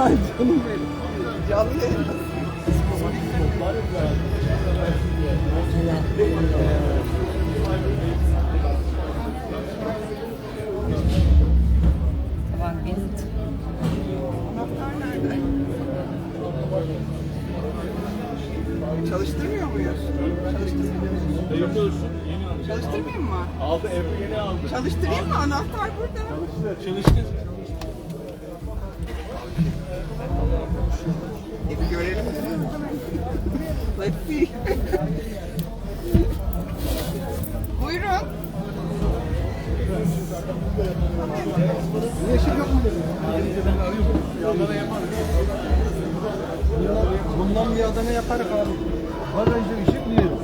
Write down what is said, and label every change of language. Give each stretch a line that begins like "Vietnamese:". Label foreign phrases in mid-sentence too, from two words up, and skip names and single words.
Turkish: Ay canım benim. Canlı yayın.
Arabic: طبعا بنت.
Turkish: Çalıştırmıyor muyuz? Çalıştırmayayım mı? Aldı, Ebru yeni aldı. Çalıştırayım mı? Anahtar burada. Çalıştır. Bir görelim.
English: Let's see.
Turkish: Buyurun. Yeşil yok mu dedim? Yanlara yaparız. Bundan bir adana yaparız abi. Var önce ışık biliyorum.